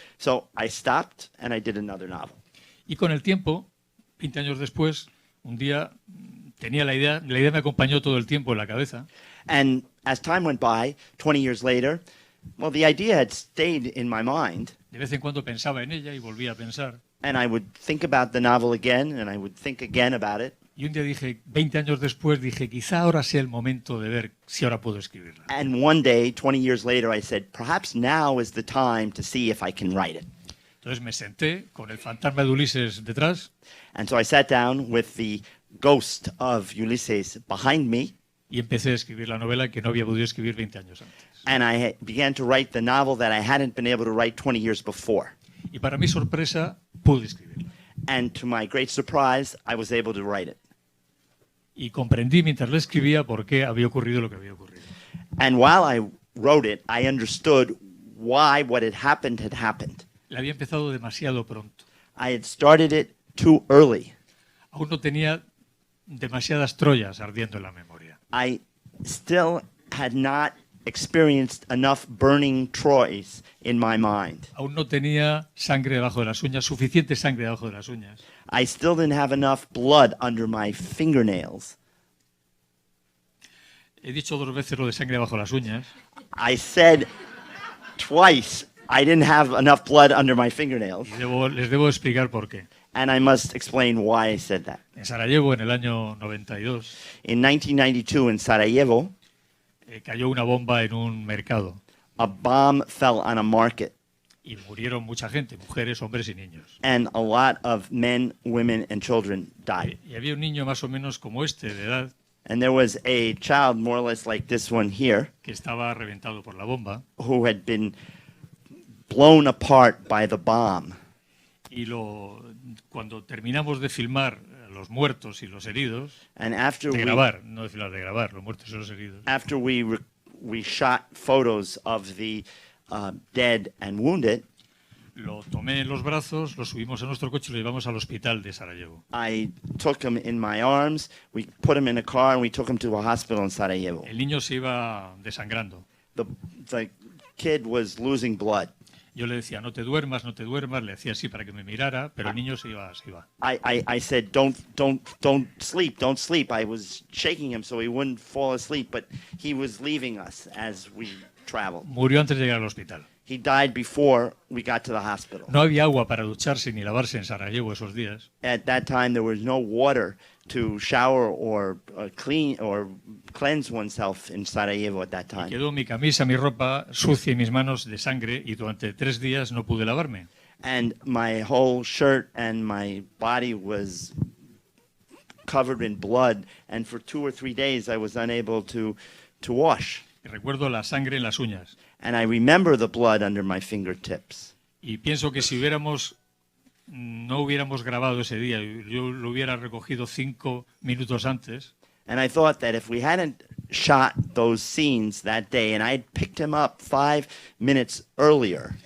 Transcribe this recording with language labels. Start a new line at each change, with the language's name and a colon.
English: So I stopped and I did another novel.
Spanish: Y con el tiempo, 20 años después, un día tenía la idea me acompañó todo el tiempo en la cabeza.
English: And as time went by, 20 years later, well, the idea had stayed in my mind.
Spanish: De vez en cuando pensaba en ella y volvía a pensar.
English: And I would think about the novel again, and I would think again about it.
Spanish: Y un día dije, 20 años después, dije, quizá ahora sea el momento de ver si ahora puedo escribirla.
English: And one day, 20 years later, I said, perhaps now is the time to see if I can write it.
Spanish: Entonces me senté con el fantasma de Ulises detrás
English: And so I sat down with the ghost of Ulysses behind me,
Spanish: y empecé a escribir la novela que no había podido escribir 20 años antes.
English: and I began to write the novel that I hadn't been able to write 20 years before.
Spanish: Y para mi sorpresa, pude escribirla.
English: And to my great surprise, I was able to write it.
Spanish: Y comprendí mientras la escribía por qué había ocurrido lo que había ocurrido.
English: And while I wrote it, I understood why what had happened had happened.
Spanish: La había empezado demasiado pronto.
English: I had started it too early.
Spanish: Aún no tenía demasiadas Troyas ardiendo en la memoria.
English: I still had not experienced enough burning Troys in my mind.
Spanish: Aún no tenía sangre debajo de las uñas, suficiente sangre debajo de las uñas.
English: I still didn't have enough blood under my fingernails.
Spanish: He dicho 2 veces lo de sangre debajo de las uñas.
English: I said twice I didn't have enough blood under my fingernails,
Spanish: Y les debo explicar por qué.
English: and I must explain why I said that.
Spanish: En Sarajevo, en el año 92,
English: In 1992 in Sarajevo,
Spanish: cayó una bomba en un mercado
English: a bomb fell on a market,
Spanish: y murieron mucha gente, mujeres, hombres y niños.
English: and a lot of men, women, and children died.
Spanish: Y había un niño más o menos como este, de edad,
English: And there was a child more or less like this one here
Spanish: que estaba reventado por la bomba.
English: who had been blown apart by the bomb.
Spanish: Y cuando terminamos de filmar los muertos y los heridos,
English: And after
Spanish: de
English: we
Spanish: grabar, no de filmar, de grabar los muertos y los heridos,
English: after we shot photos of the dead and wounded,
Spanish: lo tomé en los brazos, lo subimos a nuestro coche y lo llevamos al hospital de Sarajevo.
English: I took him in my arms. We put him in a car and we took him to a hospital in Sarajevo.
Spanish: El niño se iba desangrando.
English: The kid was losing blood.
Spanish: Yo le decía, no te duermas, le hacía así para que me mirara, pero el niño se iba.
English: I said, don't sleep. I was shaking him so he wouldn't fall asleep, but he was leaving us as we traveled.
Spanish: Murió antes de llegar al hospital.
English: He died before we got to the hospital.
Spanish: No había agua para ducharse ni lavarse en Sarajevo esos días.
English: At that time, there was no water to shower or clean or cleanse oneself in Sarajevo at that time.
Spanish: Quedó mi camisa, mi ropa sucia y mis manos de sangre y durante 3 días no pude lavarme.
English: And my whole shirt and my body was covered in blood, and for 2 or 3 days I was unable to wash.
Spanish: Y recuerdo la sangre en las uñas.
English: And I remember the blood under my fingertips.
Spanish: Y pienso que si no hubiéramos grabado ese día, yo lo hubiera recogido 5 minutos antes,
English: And I thought that if we hadn't shot those scenes that day and I'd picked him up 5 minutes earlier,